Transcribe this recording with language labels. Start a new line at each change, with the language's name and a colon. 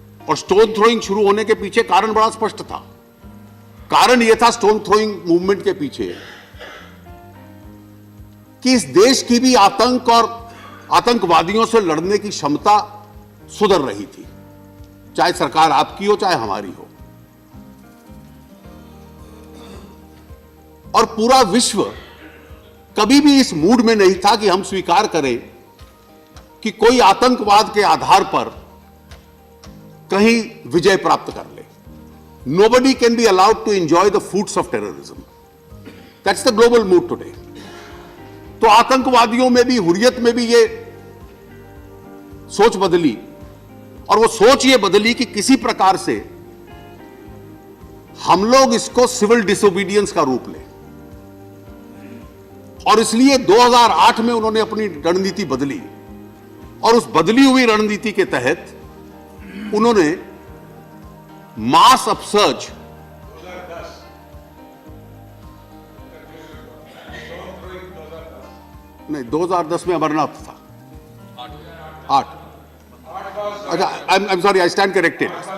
Hindi: और stone throwing शुरू होने के पीछे कारण बड़ा स्पष्ट था। कारण यह था स्टोन थ्रोइंग मूवमेंट के पीछे कि इस देश की भी आतंक और आतंकवादियों से लड़ने की क्षमता सुधर रही थी, चाहे सरकार आपकी हो चाहे हमारी हो। और पूरा विश्व कभी भी इस मूड में नहीं था कि हम स्वीकार करें कि कोई आतंकवाद के आधार पर कहीं विजय प्राप्त कर ले।
English: Nobody can be allowed to enjoy the fruits of terrorism. That's the global mood today.
Hindi: तो आतंकवादियों में भी, हुर्रियत में भी ये सोच बदली। और वो सोच ये बदली कि किसी प्रकार से हम लोग इसको सिविल डिसोबीडियंस का रूप लें। और इसलिए 2008 में उन्होंने अपनी रणनीति बदली। और उस बदली हुई रणनीति के तहत उन्होंने मास अपसर्ज, नहीं 2010 में अमरनाथ था, 8 अच्छा,
English: I am sorry, I stand corrected.